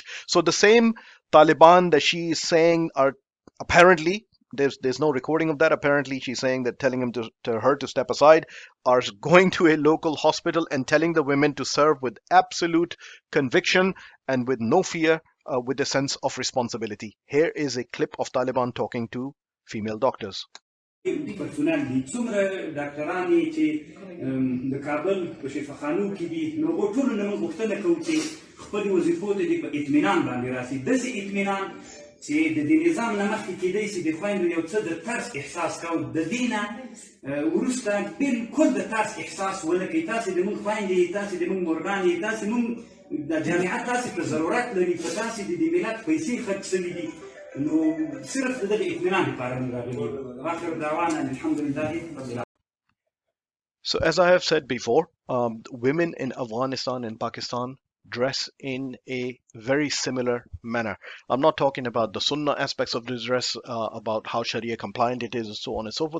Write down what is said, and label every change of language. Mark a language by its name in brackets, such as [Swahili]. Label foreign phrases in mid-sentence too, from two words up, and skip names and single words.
[English] So the same Taliban that she is saying are apparently, there's no recording of that. Apparently, she's saying that telling him to her to step aside, are going to a local hospital and telling the women to serve with absolute conviction and with no fear, with a sense of responsibility. Here is a clip of Taliban talking to female doctors. [Pashto] دي پرسونل دي څومره ډاکټرانې چې د کابل په شفاخانو کې دي نو ټولو نه موږ غوښتنه کوو چې خپلې وظیفو ته دې په اطمینان باندې راسي داسې اطمینان چې د دې نظام نه مخکې کېدی شي د خویندو یو څه د ترس احساس کوو د دې نه وروسته بلکل د ترس احساس ونه کوي تاسې د موږ خویندې یې تاسې د موږ مورګانې یې تاسې موږ د جامعه تاسې ته ضرورت لري په تاسې د دې ملت پیسې خرج شوي دي. [English] So as I have said before, women in Afghanistan and Pakistan dress in a very similar manner. I'm not talking about the Sunnah aspects of this dress, about how Sharia compliant it is and so on and so forth.